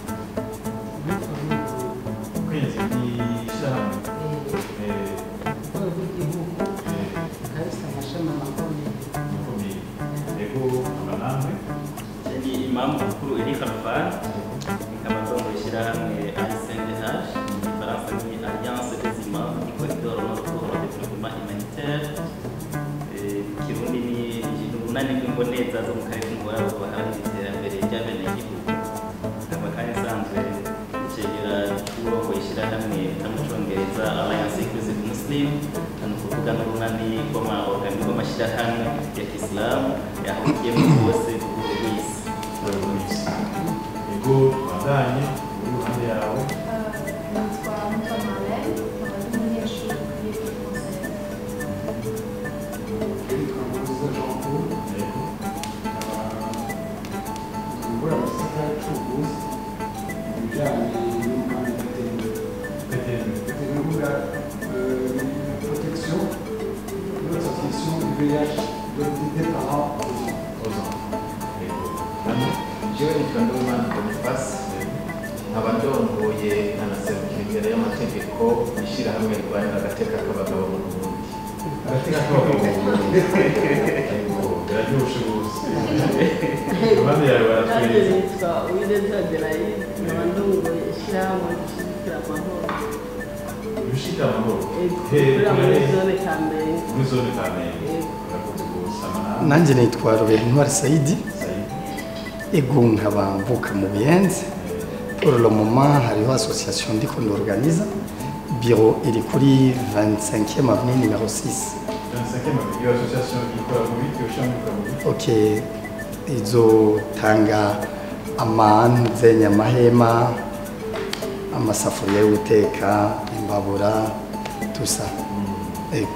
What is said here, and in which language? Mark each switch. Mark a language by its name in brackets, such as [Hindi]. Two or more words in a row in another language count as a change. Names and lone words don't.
[Rundi] umukenyezi n'ishyirahamwe rw'igihugu kabisa amashami amakomeye yego abanamwe ni imamu mukuru Eric Alfan nkaba ndongoye ishyirahamwe ASNDH mu gifaransa ni Alliance des Imams du Corridor Nord pour le Développement Humanitaire kirundi ni umunani rw'imboneza zo mu karere k'iwabo baharanira iterambere ry'abenegihugu nkaba kandi nsanzwe icegera cy'urongoye ishyirahamwe mu Congereza Alliance Inclusive Muslim ni ukuvuga n'urunani rw'amashyirahamwe ya Islam yahuriyemo bose ku rwego rw'isi yego bandanye muri ruhande yawe nitwa Mutamale nkaba ndi umunyeshuri kuri Conseil [French] Voilà, c'est très chaud. Déjà, protection, l'association du VIH des parents aux enfants. [Rundi] Jewe nitwa Ndumana Boniface nkaba ndongoye nkanaserukira imbere y'amategeko ishyirahamwe rirwanira agateka k'abagabo mu Burundi. agateka k'abagabo mu Burundi biraryoshe rwose abandi yawe baratwereka nitwa Uwineza Adelaide nkaba ndongoye ishyirahamwe rishyigikira amahoro ibishika amahoro muri zone Kamenge muri zone Kamenge urakoze rwose amanama nanjye nitwa Rubentwari Saidi ego nkaba mvuka mu Buyenzi [French] pour le moment [Rundi] hariho association ndiko ndorganiza bureau iri kuri 25e avenue numéro 6 25e avenue association ikora mu biti ushambuka mu biti ok izotanga amanzenya amahema amasafuriya yo guteka imbabura tusa ego